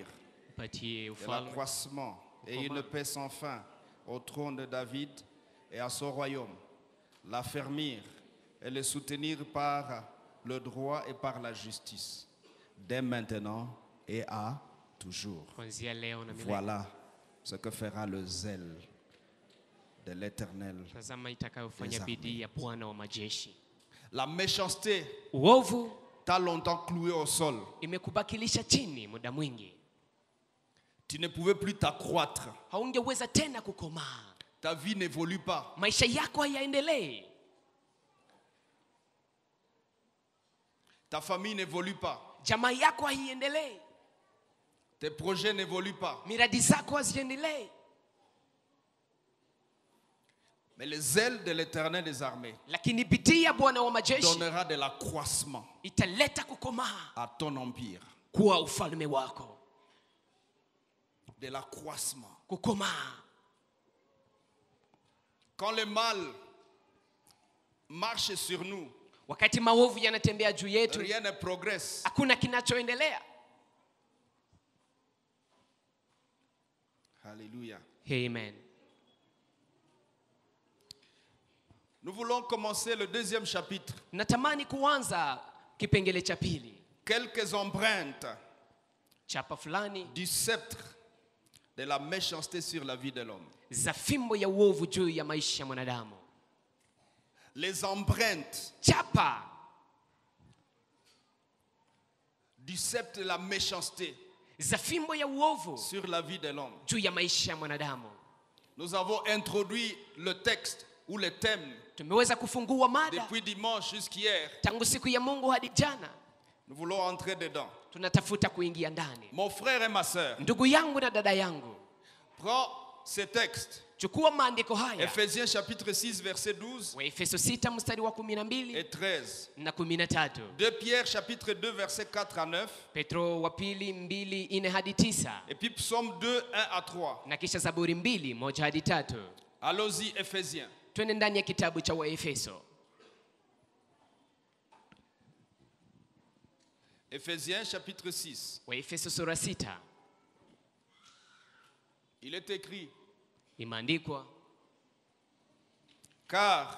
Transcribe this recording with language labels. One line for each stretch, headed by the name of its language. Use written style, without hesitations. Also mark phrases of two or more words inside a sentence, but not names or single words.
French: Patie de
Swahili: ufalme
French: l'accroissement et une paix sans fin au trône de David et à son royaume. L'affermir et le soutenir par le droit et par la justice, dès maintenant et à toujours.
Swahili: kuanzia leo na milele.
French: Voilà ce que fera le zèle de l'Éternel.
Swahili: Tazama itakayofanya
French: Des
Swahili: bidii ya Bwana wa majeshi.
French: La méchanceté
Swahili: Uovu
French: t'a longtemps cloué au sol.
Swahili: imekubakilisha chini muda mwingi.
French: Tu ne pouvais plus t'accroître.
Swahili: Haungeweza tena kukomaa.
French: Ta vie n'évolue pas.
Swahili: Maisha yako hayaendelei.
French: Ta famille n'évolue pas.
Swahili: Jamaa yako haiendelei.
French: Tes projets n'évoluent pas.
Swahili: Miradi zako haziendelei.
French: Mais les ailes de l'Éternel des armées
Swahili: Lakini bidii ya Bwana wa majeshi
French: donnera de l'accroissement
Swahili: italeta kukomaa
French: à ton empire.
Swahili: kuwa ufalme wako.
French: De l'accroissement.
Swahili: Kukomaa.
French: Quand le mal marche sur nous,
Swahili: Wakati maovu yanatembea juu yetu,
French: rien ne progresse.
Swahili: hakuna kinachoendelea.
French: Alléluia. Amen. Nous voulons commencer le deuxième chapitre.
Swahili: Natamani kuanza kipengele cha pili.
French: Quelques empreintes
Swahili: Chapa fulani
French: du sceptre de la méchanceté sur la vie de l'homme.
Swahili: za fimbo ya uovu juu ya maisha ya mwanadamu.
French: Les empreintes
Swahili: Chapa
French: du sceptre de la méchanceté
Swahili: za fimbo ya uovu
French: sur la vie de l'homme.
Swahili: juu ya maisha ya mwanadamu.
French: Nous avons introduit le texte ou le thème
Swahili: Tumeweza kufungua mada
French: depuis dimanche jusqu'hier.
Swahili: tangu siku ya Mungu hadi jana.
French: Nous voulons entrer dedans.
Swahili: Tunatafuta kuingia ndani.
French: Mon frère et ma sœur,
Swahili: Ndugu yangu na dada yangu,
French: prends ce texte.
Swahili: chukua maandiko haya.
French: Ephésiens chapitre 6 verset 12
Swahili: Waefeso 6 mstari wa 12
French: et 13.
Swahili: na 13.
French: 2 Pierre chapitre 2 verset 4 à 9.
Swahili: Petro wa pili 2:4 hadi 9.
French: Et puis psaume 2, 1 à 3.
Swahili: Na kisha Zaburi 2:1 hadi 3.
French: Allons-y, Ephésiens.
Swahili: Twende ndani ya kitabu cha Waefeso.
French: Ephésiens chapitre 6.
Swahili: Waefeso sura 6.
French: Il est écrit,
Swahili: Imeandikwa,
French: car